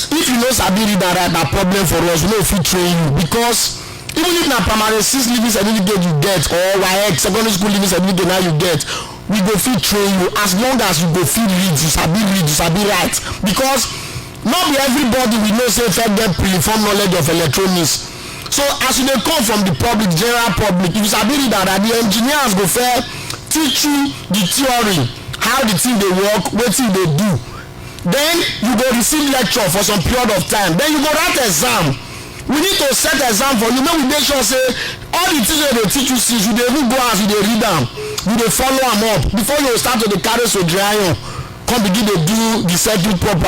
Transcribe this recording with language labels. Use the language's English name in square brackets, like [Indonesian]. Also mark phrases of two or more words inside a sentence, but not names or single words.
[Nigerian Pidgin] If you know sabi read and write, that problem for us, we know if we train you because even if na primary 6 living certificate you get or WAEC secondary school living certificate now you get, we go fit train you as long as you go fit read, you sabi write. Because not be everybody we know say fit get pre-informed knowledge of electronics. So as you dey come from the public, general public, if you sabi read and write, the engineers go fair teach you the theory, how the thing dey work, wetin dey do. Then you go receive lecture for some period of time. Then you go write exam. We need to set exam for you. Make we make sure say all the things wey dey teach you since you dey even go as you dey read am, you dey follow am up before you start to dey carry sojiri iron come begin dey do the circuit proper.